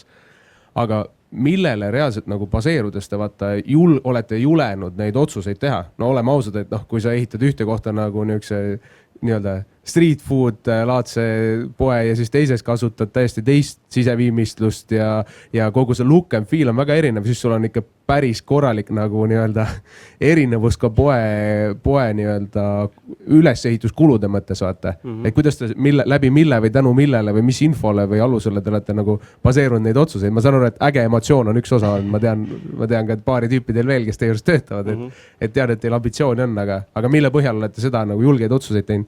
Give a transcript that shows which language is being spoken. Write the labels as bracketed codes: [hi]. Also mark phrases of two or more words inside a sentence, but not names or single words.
[et] Aga millele reaalselt nagu baseerudes te vaata, olete julenud neid otsuseid teha? No oleme ausad, et kui sa ehitad ühte kohta nagu nii-öelda [en] street food [et] laadse poe ja siis teises kasutad täiesti teist siseviimistlust ja kogu see [en] look and feel [et] on väga erinev, siis sul on ikka päris korralik nagu nii-öelda erinevus ka poe nii-öelda üleseehituskulude mõttes, vaata. Et kuidas te läbi mille või tänu millele või mis infole või alusele te olete nagu baseerunud neid otsuseid? Ma saan aru, et äge emotsioon on üks osa. Ma tean ka, et paari tüüpidel veel, kes teie juures töötavad, et tead, et teil ambitsiooni on, aga mille põhjal olete seda nagu julgeid otsuseid teinud?